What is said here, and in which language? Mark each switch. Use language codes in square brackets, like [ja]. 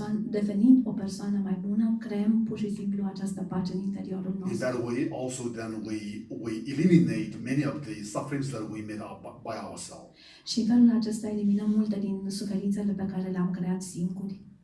[ro] Devenind o persoană mai bună, creăm pur și simplu această pace în interiorul [en] In [ro] nostru. [en] that way, also then we eliminate many of the sufferings that we made up by ourselves. [ro] Și în felul acesta eliminăm multe din suferințele pe care le-am creat singuri.